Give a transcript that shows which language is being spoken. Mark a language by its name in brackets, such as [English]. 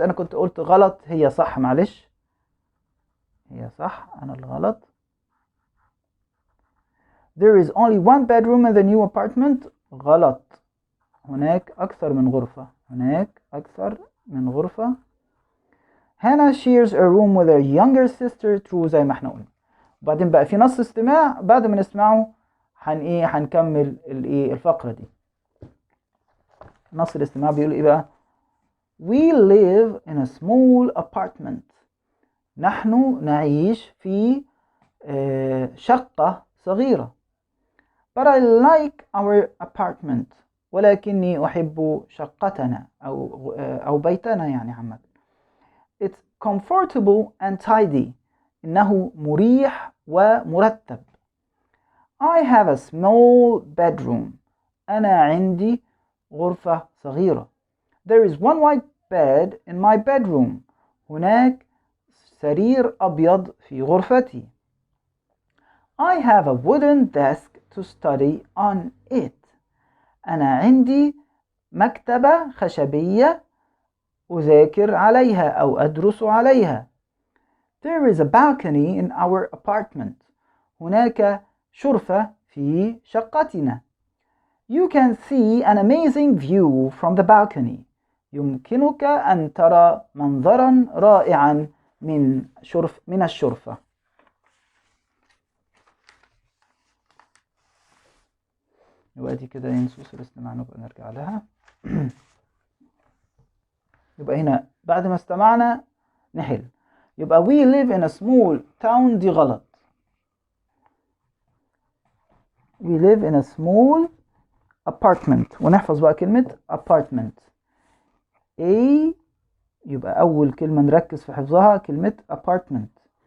[Arabic] أنا كنت قلت غلط، هي صح، معلش هي صح، أنا الغلط. [English] There is only one bedroom in the new apartment. [Arabic] غلط، هناك أكثر من غرفة، هناك أكثر من غرفة. [English] Hannah shares a room with her younger sister. True [Arabic] زي ما احنا قلنا. وبعدين بقى في نص استماع، بعد ما نسمعه هنكمل الفقرة دي. نص الاستماع بيقول ايه بقى؟ [English] We live in a small apartment. [Arabic] نحن نعيش في شقة صغيرة. [English] But I like our apartment. [Arabic] ولكني أحب شقتنا أو بيتنا يعني عامة. [English] It's comfortable and tidy. [Arabic] إنه مريح ومرتب. [English] I have a small bedroom. [Arabic] أنا عندي غرفة صغيرة. [English] There is one white bed in my bedroom. [Arabic] هناك سرير أبيض في غرفتي. [English] I have a wooden desk to study on it. [Arabic] أنا عندي مكتبة خشبية أذاكر عليها أو أدرس عليها. [English] There is a balcony in our apartment. [Arabic] هناك شرفة في شقتنا. [English] You can see an amazing view from the balcony. [Arabic] يمكنك أن ترى منظرا رائعا من الشرفة. يبقى دي كده نصوص الاستماع، نبقى نرجع لها. يبقى هنا بعد ما استمعنا نحل. يبقى [English] we live in a small town، [Arabic] دي غلط. [English] We live in a small apartment. [Arabic] ونحفظ بقى كلمة apartment. A يبقى أول كلمة نركز في حفظها كلمة apartment.